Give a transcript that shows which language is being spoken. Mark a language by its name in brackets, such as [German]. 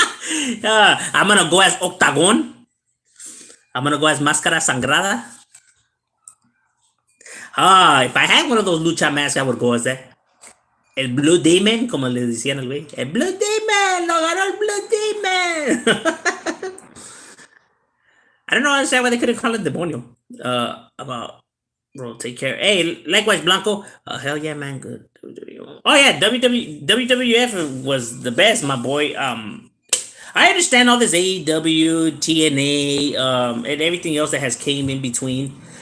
[English] I'm gonna go as Octagon. I'm gonna go as Máscara Sangrada. If I had one of those lucha masks, I would go as that. [Spanish] El Blue Demon, como le decían al güey. El Blue Demon, lo ganó el Blue Demon. [English] I don't know understand why they couldn't call it Demonio. About, bro, take care. Hey, likewise, Blanco. Hell yeah, man, good. Oh yeah, WWF was the best, my boy. I understand all this AEW, TNA, and everything else that has came in between.